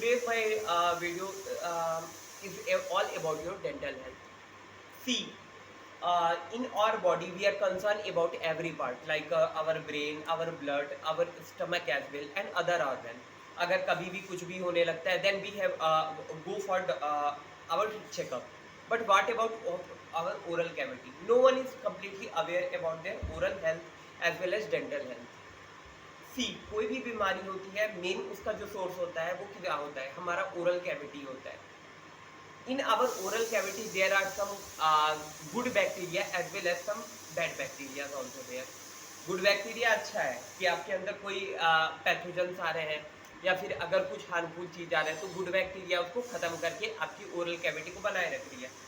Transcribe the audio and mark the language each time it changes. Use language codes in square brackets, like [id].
[en] my video is all about your dental health. See, in our body, we are concerned about every part, like our brain, our blood, our stomach as well, and other organ. [hi] अगर कभी भी कुछ भी होने लगता है, [en] then we have go for our checkup. But what about our oral cavity? No one is completely aware about their oral health as well as dental health. [hi] सी कोई भी बीमारी होती है, मेन उसका जो सोर्स होता है वो क्या होता है, हमारा ओरल कैविटी होता है. [en] In our oral cavity there are some good bacteria as well as some bad bacteria also there. [hi] Good bacteria अच्छा है कि आपके अंदर कोई पैथोजेंस आ रहे हैं या फिर अगर कुछ हार्मफुल चीज आ रहा है तो गुड बैक्टीरिया उसको खत्म करके आपकी ओरल कैविटी को बनाए रख रही है.